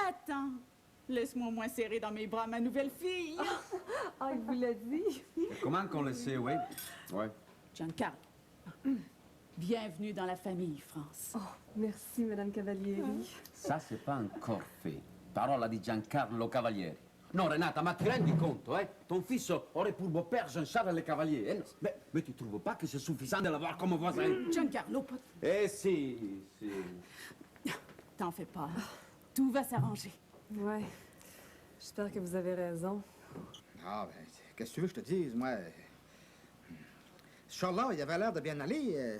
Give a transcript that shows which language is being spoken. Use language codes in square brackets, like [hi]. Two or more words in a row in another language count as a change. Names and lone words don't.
[fr] Attends, laisse-moi au moins serrer dans mes bras ma nouvelle fille. Ah, il vous l'a dit? Comment qu'on le sait, oui? Oui. Giancarlo, bienvenue dans la famille, France. Oh, merci, Madame Cavalieri. Ça, c'est pas encore fait. [it] Parola di Giancarlo Cavalieri. Non, Renata, ma ti rendi conto, [fr] Ton fils aurait pour beau-père Jean-Charles Le Cavalier. Eh? Mais tu trouves pas que c'est suffisant de l'avoir comme voisin? Giancarlo, pas... Eh si. T'en fais pas. Tout va s'arranger. Ouais. J'espère que vous avez raison. Ah, ben, qu'est-ce que tu veux que je te dise, moi? Ce char-là, il avait l'air de bien aller.